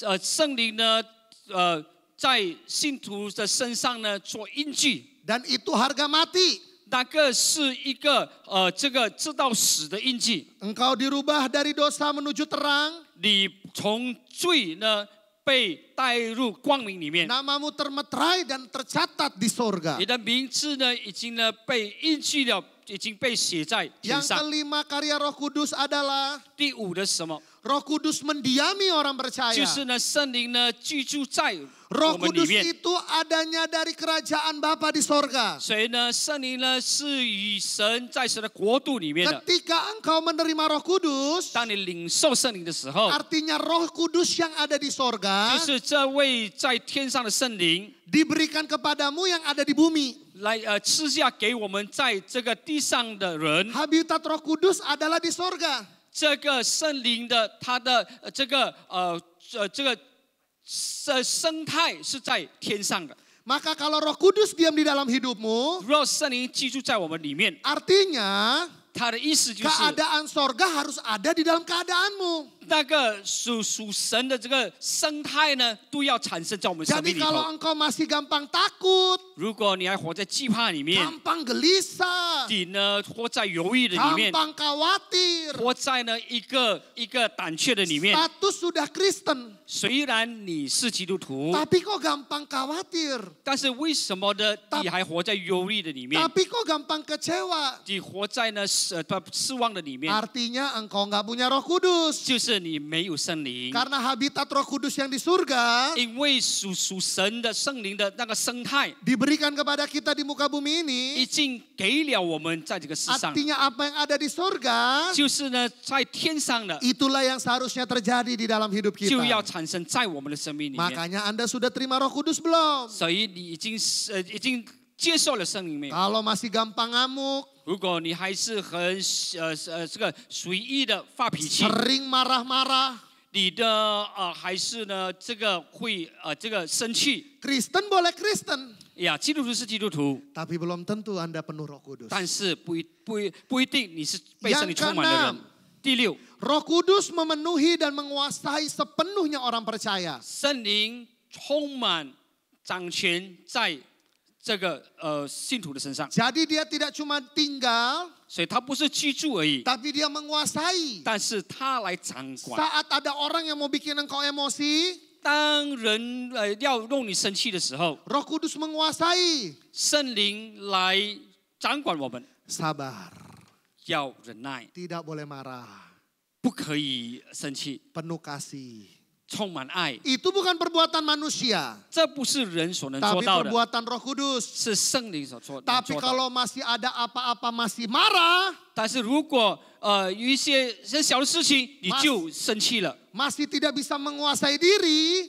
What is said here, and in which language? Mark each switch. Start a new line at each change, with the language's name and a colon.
Chinese: 圣灵呢在信徒的身上呢做印记，
Indonesian: Dan itu harga mati.
Chinese: 那个是一个这个知道死的印记。
Indonesian: Engkau dirubah dari dosa menuju terang.
Chinese: 你从罪呢被带入光明里面，
Indonesian: Namamu termeterai dan tercatat di sorga.
Chinese: 你的名字呢已经呢被印记了，已经被写在天
Indonesian: Yang
Chinese: 上。
Indonesian: kelima karya Roh Kudus adalah
Chinese: 第五的是什么？
Indonesian: Roh Kudus mendiami orang
Chinese: 就
Indonesian: percaya.
Chinese: 是呢圣灵呢居住在
Indonesian: Roh
Chinese: 我们里
Indonesian: Kudus
Chinese: 面。
Indonesian: itu adanya dari kerajaan Bapa di sorga.
Chinese: 所以呢圣灵呢是与神在神的国度里面的。
Indonesian: Ketika engkau menerima Roh Kudus,
Chinese: 当你领受圣灵的时候，
Indonesian: artinya Roh Kudus yang ada di sorga
Chinese: 就是这位在天上的圣灵
Indonesian: diberikan kepadamu yang ada di bumi.
Chinese: 来赐下给我们在这个地上的人。
Indonesian: Habitat Roh Kudus adalah di sorga.
Chinese: 这个圣灵的它的这个这个生态是在天上的。
Indonesian: Maka kalau Roh Kudus diam di dalam hidupmu,
Chinese: 如果圣灵居住在我们里面，
Indonesian: artinya
Chinese: 它的意思就是
Indonesian: keadaan sorga harus ada di dalam keadaanmu.
Chinese: 那个属神的这个生态呢，都要产生在我们生
Indonesian: Jadi
Chinese: 命里
Indonesian: kalau
Chinese: 头。
Indonesian: engkau masih gampang takut,
Chinese: 如果你还活在惧怕里面，
Indonesian: gampang gelisah,
Chinese: 你呢活在犹豫的里面，
Indonesian: gampang khawatir,
Chinese: 活在呢一个胆怯的里面。
Indonesian: status sudah Kristen,
Chinese: 虽然你是基督徒，
Indonesian: tapi kok gampang khawatir,
Chinese: 但是为什么呢？你还活在忧虑的里面？
Indonesian: tapi kok gampang kecewa.
Chinese: 你活在呢失望的里面，
Indonesian: Artinya engkau nggak punya Roh Kudus.
Chinese: 就是你没有圣灵。
Indonesian: Karena habitat Roh Kudus yang di surga
Chinese: 因为属神的圣灵的那个生态，
Indonesian: diberikan kepada kita di muka bumi
Chinese: 已
Indonesian: 经给了我们在这个世上，
Chinese: artinya apa yang ada di surga
Indonesian: 就是呢在天上的
Chinese: itulah yang seharusnya terjadi di dalam hidup
Indonesian: 就要
Chinese: kita.
Indonesian: 产生在我们的生命里面。
Chinese: Makanya Anda sudah terima Roh Kudus belum?
Indonesian: 所以你已经接受了圣灵没有？
Chinese: Kalau masih gampang ngamuk,
Indonesian: 如果你还是很这个随意的发脾气，
Chinese: sering marah-marah,
Indonesian: 你的还是呢这个会这个生气
Chinese: Kristen boleh Kristen,
Indonesian: 呀，基督徒是基督徒，
Chinese: tapi belum tentu Anda penuh Roh Kudus.
Indonesian: 但是不一定你是被圣灵充满的人。
Chinese: 第六，
Indonesian: Roh Kudus memenuhi dan menguasai sepenuhnya orang percaya.
Chinese: 圣灵充满掌权在这个信徒的身上，
Indonesian: Jadi dia tidak cuma tinggal,
Chinese: 所以他不是居住而已，
Indonesian: tapi dia menguasai.
Chinese: 但是他来掌管。
Indonesian: Saat ada orang yang mau bikin engkau emosi,
Chinese: 当人要弄你生气的时候，
Indonesian: Roh Kudus menguasai.
Chinese: 圣灵来掌管我们，
Indonesian: Sabar,
Chinese: 要忍耐，
Indonesian: tidak boleh marah,
Chinese: 不可以生气，
Indonesian: penuh kasih.
Chinese: 充满爱。
Indonesian: Itu bukan perbuatan manusia,
Chinese: 这不是人所能做
Indonesian: tapi
Chinese: 到的，
Indonesian: perbuatan Roh Kudus.
Chinese: 是圣灵所做
Indonesian: Tapi
Chinese: 做到。
Indonesian: kalau masih ada apa-apa masih marah,
Chinese: 但是如果有一些小的事情你就生气了，
Indonesian: masih tidak bisa menguasai diri,